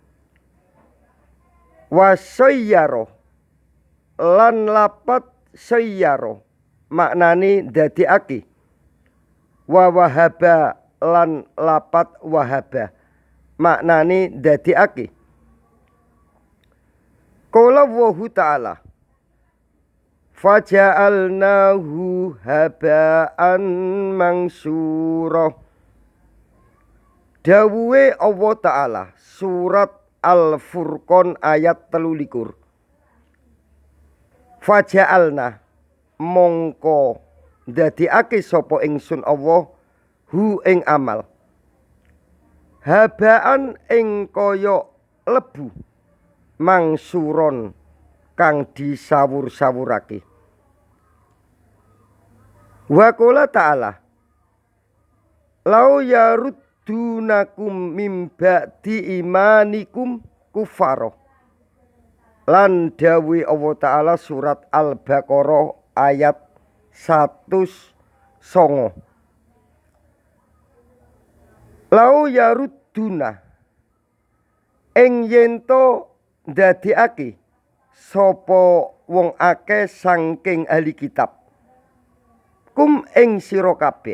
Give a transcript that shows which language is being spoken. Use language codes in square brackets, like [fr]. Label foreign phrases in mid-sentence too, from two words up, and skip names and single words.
[jv] Wasayyara lan lapat sayyaro maknane ndadekake. Wa wahaba lan lapat wahaba maknane ndadekake. [ar] قال الله تعالى فجعلناه هباء منثورا. [jv] Dawuhe Allah Ta'ala surat Al-Furqan ayat 13. Faja'alna mongko ndadekake sapa ingsun Allah hu ing amal habaan ing kaya lebu mangsuron kang disawur-sawurake. [ar] وقال تعالى لو يردونكم من بعد إيمانكم كفارا. [jv] Lan dawuh Allah Ta'ala surat Al-Baqarah ayat 109. [ar] لو يردون [jv] ing yento ndadekake sapa wong akeh saking ahli kitab kum ing sira kabeh.